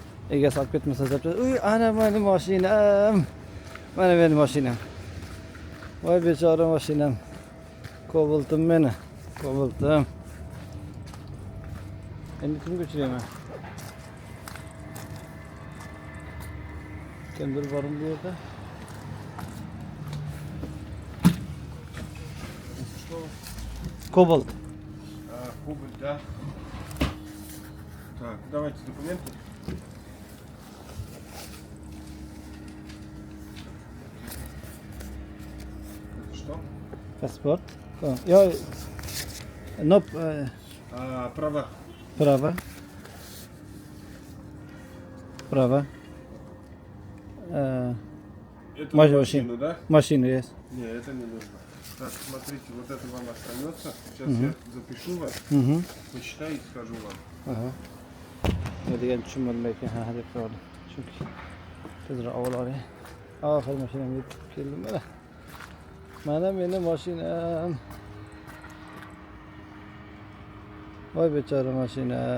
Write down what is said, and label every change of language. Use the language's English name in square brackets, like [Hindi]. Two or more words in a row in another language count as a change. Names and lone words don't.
[Uzbek] Egasi olib ketmasa deb. Uy, ana meni mashinam. Mana meni mashinam. Voy bechora mashinam. Kobaltim meni. Kobaltim. Endi kimga uchrayman? Kimdir bormi bu yerda? [Russian] Кобальт. Кубаль, да. Так, давайте документы. Это что? Паспорт. Я... Но... Права. Право. Право. Это Машина. машину, да? Машина есть. Не, это не нужно. Так, смотрите, вот это вам остается. Сейчас я запишу вас, Угу. почитаю и скажу вам. Aha. [Uzbek] Ne degan tushunmadim ekan, ha deb qo'ydim. Chunki tezroq avval olay. Oxir mashinamga yetib keldim mana. Mana meni mashinam. Voy bechora mashina.